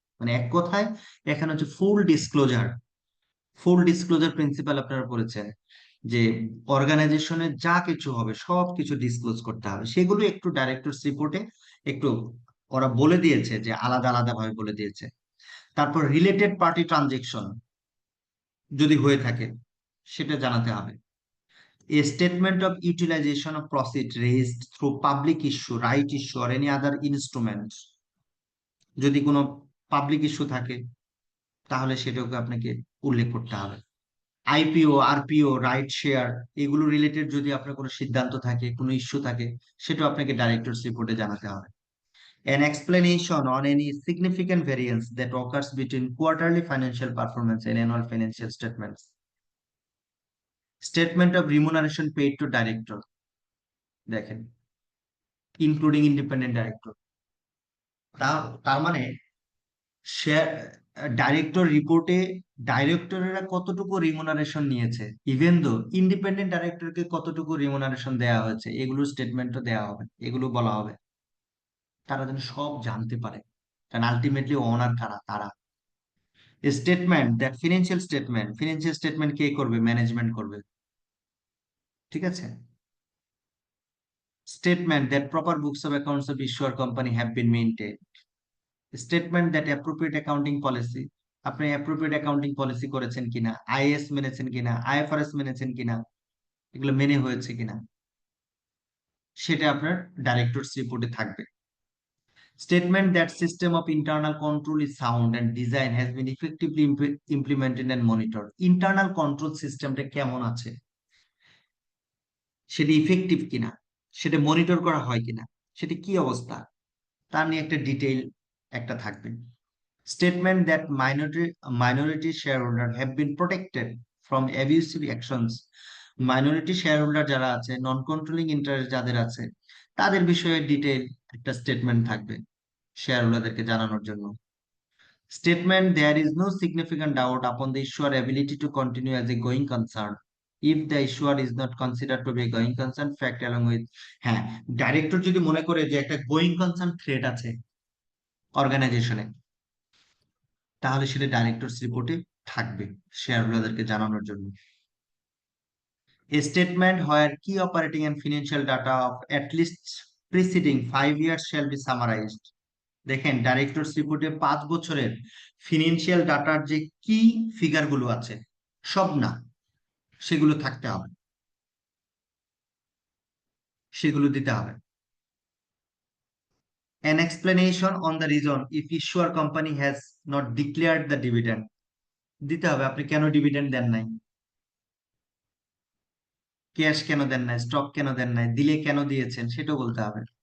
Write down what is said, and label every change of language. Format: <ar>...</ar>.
<bn>মানে এক কথায় এখানে হচ্ছে ফুল ডিসক্লোজার। ফুল ডিসক্লোজার প্রিন্সিপাল আপনারা পড়েছেন, যে অর্গানাইজেশনে যা কিছু হবে সব কিছু ডিসক্লোজ করতে হবে। সেগুলো একটু ডাইরেক্টরস রিপোর্টে একটু ওরা বলে দিয়েছে, যে আলাদা আলাদা ভাবে বলে দিয়েছে। তারপর রিলেটেড পার্টি ট্রানজেকশন যদি হয়ে থাকে, সেটা জানাতে হবে।</bn> <en>A statement of utilization of proceed raised through public issue, right issue, or any other instrument.</en> <bn>যদি কোনো পাবলিক ইস্যু থাকে তাহলে সেটাকে আপনাকে উল্লেখ করতে হবে। আইপিও, আরপিও, রাইট শেয়ার, এগুলো রিলেটেড যদি আপনার কোনো সিদ্ধান্ত থাকে, কোনো ইস্যু থাকে, সেটাও আপনাকে ডাইরেক্টরস রিপোর্টে জানাতে হবে।</bn> <en>An explanation on any significant variance that occurs between quarterly financial performance and annual financial statements. Statement of remuneration paid to director, দেখেন, including independent director.</en> <bn>তার মানে শেয়ার ডাইরেক্টর রিপোর্টে ডাইরেক্টরেরা কতটুকু রিমুনারেশন নিয়েছে, ইভেন দো ইন্ডিপেন্ডেন্ট ডাইরেক্টরকে কতটুকু remuneration দেওয়া হয়েছে, এগুলো স্টেটমেন্টও দেওয়া হবে, এগুলো বলা হবে, তারা যেন সব জানতে পারে, কারণ আলটিমেটলি ওনার কারা তারা। স্টেটমেন্ট দ্যাট ফিনান্সিয়াল স্টেটমেন্ট কে করবে, ম্যানেজমেন্ট করবে, ঠিক আছে।</bn> <en>Statement that proper books of accounts of issuer company have been maintain.</en> <bn>Statement that appropriate accounting policy, আপনি অ্যাপ্রোপ্রিয়েট অ্যাকাউন্টিং পলিসি করেছেন কিনা, আইএস মেনেছেন কিনা, আইএফআরএস মেনেছেন কিনা, এগুলো মেনে হয়েছে কিনা, সেটা আপনার ডাইরেক্টরস রিপোর্টে থাকবে।</bn> <en>Statement that system of internal control is sound and design has been effectively implemented and monitored.</en> <bn>Internal control systemটা কেমন আছে, সেটা ইফেক্টিভ কিনা, সেটা মনিটর করা হয় কিনা, সেটা কি অবস্থা, তার নিয়ে একটা ডিটেইল একটা থাকবে।</bn> <en>Statement that minority shareholder have been protected from abusive actions.</en> <bn>Minority share holder যারা আছে, নন কন্ট্রোলিং ইন্টারেস্ট যাদের আছে, তাদের বিষয়ে ডিটেইল একটা স্টেটমেন্ট থাকবে শেয়ার হোল্ডারদেরকে জানানোর জন্য।</bn> <en>Statement there is no significant doubt upon the issuer ability to continue as a going concern if the issuer is not considered to be a going concern fact along with,</en> <bn>হ্যাঁ, director যদি মনে করে যে একটা going concern threat আছে অর্গানাইজেশনে, তাহলে সেটা ডাইরেক্টরস রিপোর্টে থাকবে শেয়ার হোল্ডারদেরকে জানানোর জন্য।</bn> <en>A statement where key operating and financial data of at least preceding 5 years shall be summarized.</en> <bn>দেখেন ডাইরেক্টরস রিপোর্টে 5 বছরের ফিনান্সিয়াল ডাটার যে কি ফিগার গুলো আছে, সব না, সেগুলো থাকতে হবে, সেগুলো দিতে হবে।</bn> <en>An explanation on the reason if issuer company has not declared the dividend,</en> <bn>দিতে হবে আপনি কেন ডিভিডেন্ড দেন নাই, ক্যাশ কেন দেন নাই, স্টক কেন দেন নাই, দিলে কেন দিয়েছেন সেটাও বলতে হবে।</bn>